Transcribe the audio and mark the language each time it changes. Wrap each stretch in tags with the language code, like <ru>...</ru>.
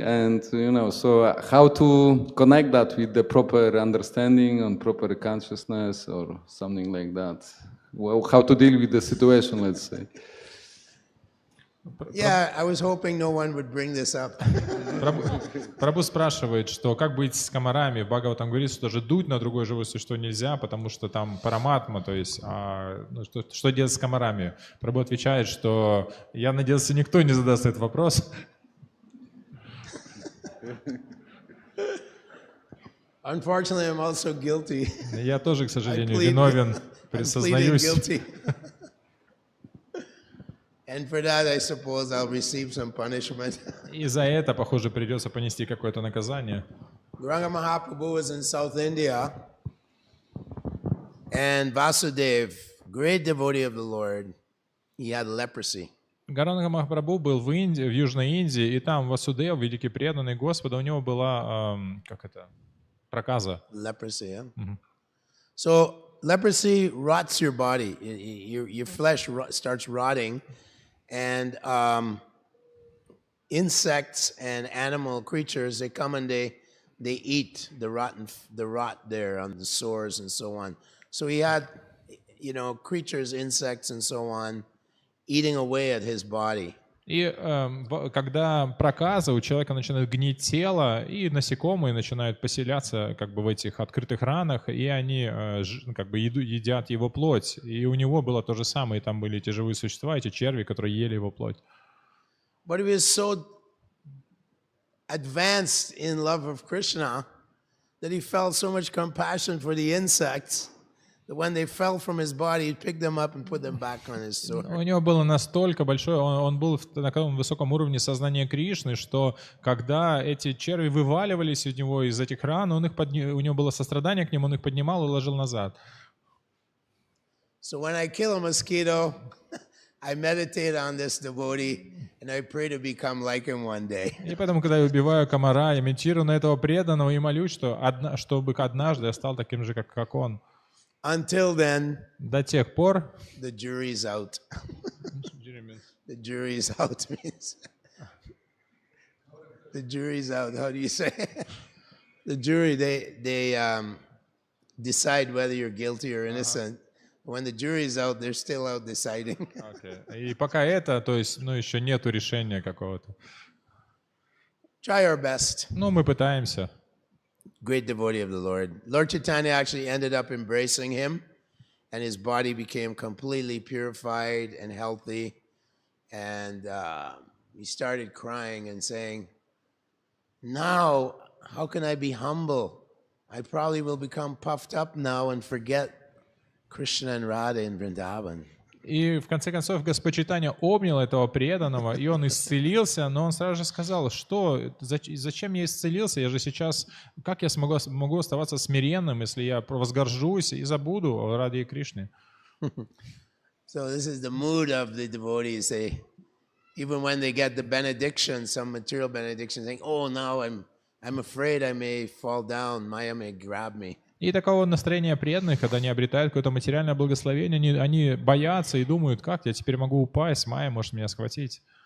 <en>And you know, so how to connect that with the proper understanding and proper consciousness or something like that? Well, how to deal with the situation, let's say. Yeah, I was hoping no one would bring this up.</en> <ru>Прабху спрашивает, что как быть с комарами. Бхагаватам говорит, что даже дуть на другое живое существо нельзя, потому что там параматма, то есть что делать с комарами? Прабху отвечает, что я надеялся, никто не задаст этот вопрос.</ru> <en>Unfortunately, I'm also guilty.</en> <ru>Я тоже, к сожалению, виновен, признаюсь.</ru> <en>And for that, I suppose I'll receive some punishment.</en> <ru>И за это, похоже, придется понести какое-то наказание.</ru> <en>Gauranga Mahaprabhu was in South India, and Vasudev, great devotee of the Lord, he had leprosy.</en> <ru>Гауранга Махапрабху был в Южной Индии, и там Васудев, великий преданный Господа, у него была, проказа.</ru> <en>Leprosy, yeah? Mm-hmm. So leprosy rots your body. Your flesh starts rotting, and insects and animal creatures, they come and they eat the rot there on the sores and so on. So he had, creatures, insects and so on, eating away at his body.</en> <ru>И когда проказа, у человека начинает гнить тело, и насекомые начинают поселяться как бы в этих открытых ранах, и они как бы едят его плоть. И у него было то же самое, и там были эти живые существа, эти черви, которые ели его плоть.</ru> <en>But he was so advanced in love of Krishna that he felt so much compassion for the insects that when they fell from his body, he picked them up and put them back on his sword.</en> <ru>У него было настолько большое, он был на таком высоком уровне сознания Кришны, что когда эти черви вываливались у него из этих ран, у него было сострадание к ним, он их поднимал и ложил назад.</ru> <en>So when I kill a mosquito, I meditate on this devotee and I pray to become like him one day.</en> <ru>И поэтому, когда я убиваю комара, я медитирую на этого преданного и молюсь, чтобы однажды я стал таким же, как он.</ru> <en>Until then,</en> <ru>До тех пор...</ru> <en>the jury's out. The jury's out means... The jury's out. How do you say? The jury, they decide whether you're guilty or innocent. When the jury's out, they're still out deciding. Okay.</en> <ru>И пока это, то есть, еще нету решения какого-то.</ru> <en>Try our best.</en> <ru>Мы пытаемся.</ru> <en>Great devotee of the Lord. Lord Chaitanya actually ended up embracing him, and his body became completely purified and healthy. And he started crying and saying, now, how can I be humble? I probably will become puffed up now and forget Krishna and Radha in Vrindavan.</en> <ru>И в конце концов Господь Чайтанья обнял этого преданного, и он исцелился, но он сразу же сказал, что зачем я исцелился, я же сейчас, как я могу оставаться смиренным, если я возгоржусь и забуду о Раде и Кришне.</ru> <en>So this is the mood of the devotees. They, even when they get the benediction, some material benediction, saying, oh, now I'm afraid I may fall down, Maya may grab me.</en> <ru>И такого настроения преданных, когда они обретают какое-то материальное благословение, они боятся и думают, как я теперь могу упасть, Майя может меня схватить.</ru>